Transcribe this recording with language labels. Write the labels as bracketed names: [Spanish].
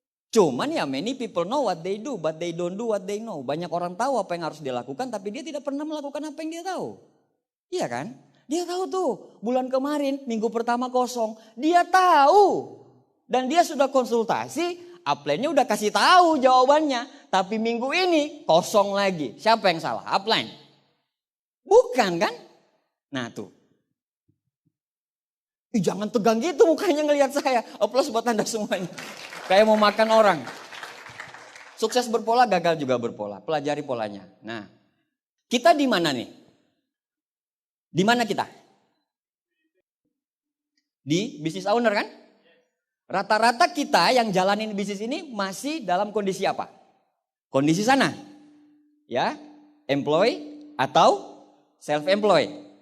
[Indonesian] Cuman ya [English] many people know what they do, but they don't do what they know. [Indonesian] Banyak orang tahu apa yang harus dia lakukan, tapi dia tidak pernah melakukan apa yang dia tahu. Iya kan? Dia tahu tuh, bulan kemarin, minggu pertama kosong. Dia tahu. Dan dia sudah konsultasi, upline-nya udah kasih tahu jawabannya. Tapi minggu ini kosong lagi. Siapa yang salah? Upline. Bukan kan? Nah tuh. Jangan tegang gitu mukanya ngelihat saya. Aplaus buat Anda semuanya. Kayak mau makan orang. Sukses berpola, gagal juga berpola. Pelajari polanya. Nah, kita di mana nih? Di mana kita? Di business owner kan? Rata-rata kita yang jalanin bisnis ini masih dalam kondisi apa? Kondisi sana. Ya, employee atau self-employed.